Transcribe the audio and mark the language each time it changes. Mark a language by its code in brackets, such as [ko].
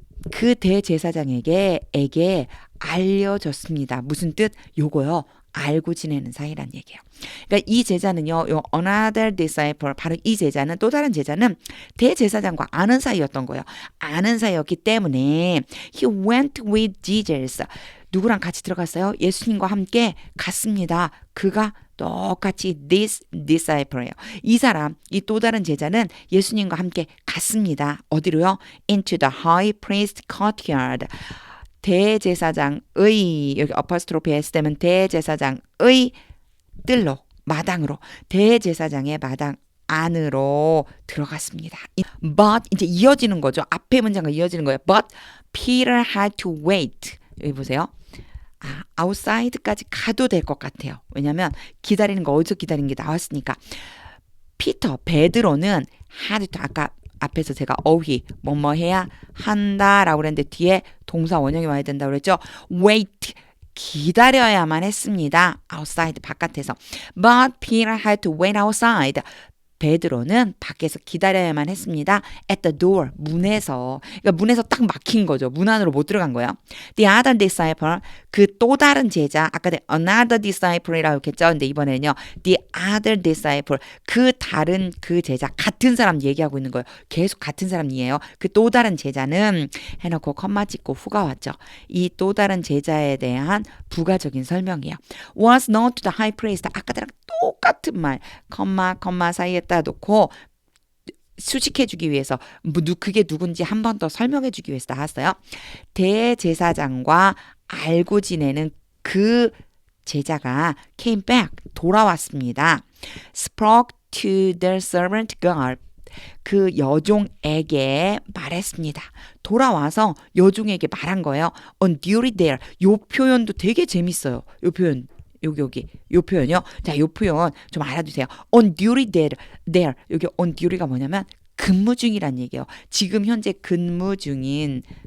[ko] 그 대제사장에게 알려졌습니다. 무슨 뜻? 요거요. 알고 지내는 사이란 얘기예요. 그러니까 이 제자는요. 요 [en] another disciple, [ko] 바로 이 제자는, 또 다른 제자는 대제사장과 아는 사이였던 거예요. 아는 사이였기 때문에 [en] he went with Jesus. [ko] 누구랑 같이 들어갔어요? 예수님과 함께 갔습니다. 그가 똑같이 this disciple예요. 이 사람, 이 또 다른 제자는 예수님과 함께 갔습니다. 어디로요? [en] Into the high priest courtyard. [ko] 대제사장의, 여기 어퍼스트로피 S 되면 대제사장의 뜰로, 마당으로, 대제사장의 마당 안으로 들어갔습니다. But, 이제 이어지는 거죠. 앞에 문장과 이어지는 거예요. [en] But Peter had to wait. [ko] 여기 보세요. outside까지 가도 될 것 같아요. 왜냐하면 기다리는 거, 어디서 기다리는 게 나왔으니까. 베드로는 had to, 아까 앞에서 제가 뭐뭐 해야 한다라고 그랬는데 뒤에 동사 원형이 와야 된다고 그랬죠. wait, 기다려야만 했습니다. outside, 바깥에서. [en] But Peter had to wait outside. [ko] 베드로는 밖에서 기다려야만 했습니다. [en] At the door, [ko] 문에서. 그러니까 문에서 딱 막힌 거죠. 문 안으로 못 들어간 거예요. [en] The other disciple, [ko] 그 또 다른 제자, 아까 another disciple이라고 했죠. 근데 이번에는요, [en] the other disciple, [ko] 그 다른 그 제자, 같은 사람 얘기하고 있는 거예요. 계속 같은 사람이에요. 그 또 다른 제자는 해놓고 컴마 찍고 후가 왔죠. 이 또 다른 제자에 대한 부가적인 설명이에요. [en] Was known to the high priest. [ko] 아까랑 똑같은 말, 컴마 사이에다 놓고 수식해주기 위해서 그게 누군지 한 번 더 설명해주기 위해서 나왔어요. 대제사장과 알고 지내는 그 제자가 [en] came back, [ko] 돌아왔습니다. [en] Spoke to the servant girl. [ko] 그 여종에게 말했습니다. 돌아와서 여종에게 말한 거예요. [en] On duty there. [ko] 요 표현도 되게 재밌어요. 요 표현. 여기 요 표현이요. 자, 요 표현 좀 알아두세요. [en] On duty there. [ko] 여기 on duty가 뭐냐면 근무 중이란 얘기예요. 지금 현재 근무 중인.